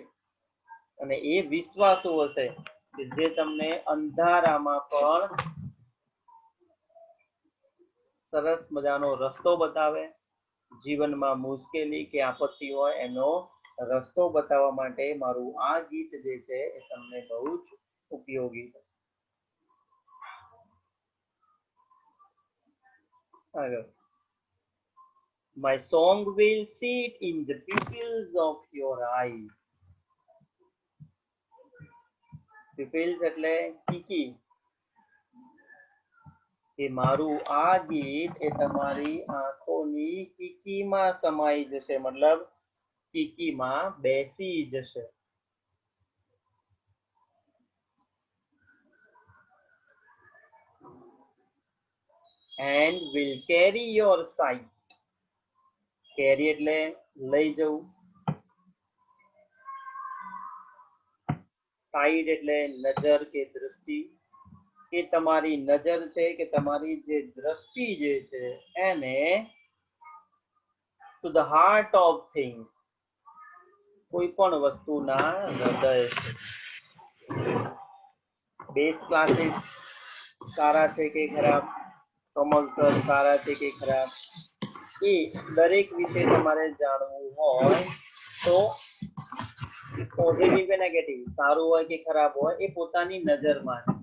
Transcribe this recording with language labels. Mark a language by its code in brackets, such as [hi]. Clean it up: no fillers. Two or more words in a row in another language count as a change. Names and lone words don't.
[gu] અને એ વિશ્વાસુ હશે કે જે તમને અંધારામાં પણ સરસ મજાનો રસ્તો બતાવે. જીવનમાં મુશ્કેલી કે આપત્તિ હોય એનો રસ્તો બતાવવા માટે મારું આ ગીત જે છે એ તમને બહુ જ ઉપયોગી છે. આગળ. [en] My song will sit in the pupils of your eyes. [gu] pupils એટલે કીકી, કે મારું આ ગીત એ તમારી આંખોની કીકીમાં સમાઈ જશે, મતલબ કીકીમાં બેસી જશે. [en] and will carry your sight. [gu] carry એટલે લઈ જવું, sight એટલે નજર કે દ્રષ્ટિ, કે તમારી નજર છે કે તમારી જે દ્રષ્ટિ જે છે એને [en] to the heart of things, [gu] કોઈ પણ વસ્તુના હૃદય છે. બેસ્ટ ક્લાસીસ સારા છે કે ખરાબ, કમલ સર સારા છે કે ખરાબ, એ દરેક વિશે તમારે જાણવું હોય તો પોઝિટિવ કે નેગેટિવ, સારું હોય કે ખરાબ હોય, એ પોતાની નજરમાં છે.